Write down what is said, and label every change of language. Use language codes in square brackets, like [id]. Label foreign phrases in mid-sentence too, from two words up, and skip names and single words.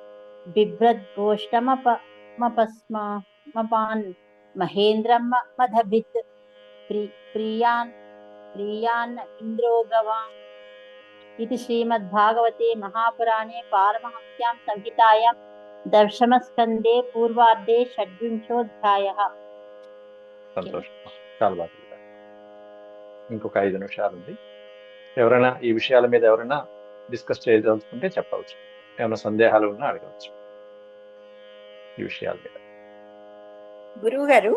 [sa] बिभ्रद्गोष्ठमपस्मान् महेन्द्रं मदभित् प्रियान् इन्द्रो गवाम् इति श्रीमद्भागवते महापुराणे पारमहंस्यां संहितायां दशमस्कन्धे पूर्वार्धे षड्विंशोऽध्यायः. [te] సంతోషం, చాలా బాగా చెప్పారు. ఇంకొక 5 నిమిషాలు ఉంది. ఎవరైనా ఈ విషయాల మీద ఎవరైనా డిస్కస్ చేయదలుచుకుంటే చెప్పవచ్చు. ఏమైనా సందేహాలు ఉన్నా అడగవచ్చు ఈ విషయాల మీద. గురువు గారు